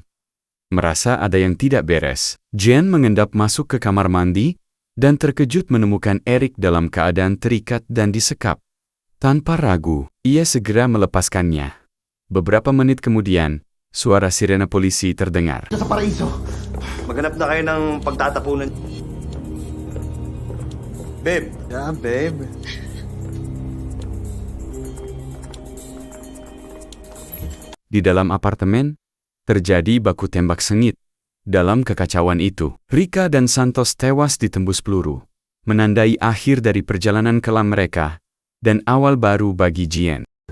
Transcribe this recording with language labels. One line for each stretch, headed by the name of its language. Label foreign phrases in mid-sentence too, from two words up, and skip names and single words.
Indonesian: Merasa ada yang tidak beres, Jen mengendap masuk ke kamar mandi dan terkejut menemukan Eric dalam keadaan terikat dan disekap. Tanpa ragu, ia segera melepaskannya. Beberapa menit kemudian, suara sirena polisi terdengar.
Filipino: Sa paraiso. Maghanap na kayo ng pagtatapunan.
English: Babe, Yeah, babe.
Indonesian: Di dalam apartemen, terjadi baku tembak sengit. Dalam kekacauan itu, Rika dan Santos tewas ditembus peluru, menandai akhir dari perjalanan kelam mereka dan awal baru bagi Jen.